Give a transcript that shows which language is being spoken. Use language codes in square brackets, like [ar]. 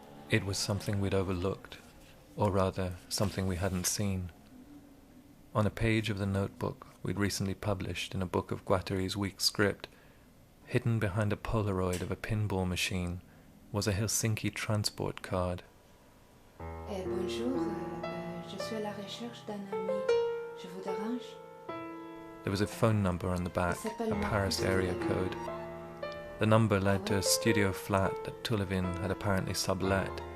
[en] It was something we'd overlooked, or rather, something we hadn't seen. On a page of the notebook we'd recently published in a book of Guattari's weak script, hidden behind a Polaroid of a pinball machine, was a Helsinki transport card. [fr] Bonjour, je suis à la recherche d'un ami. Je vous dérange? [en] There was a phone number on the back, a Paris area code. The number led to a studio flat that Tollevin had apparently sublet.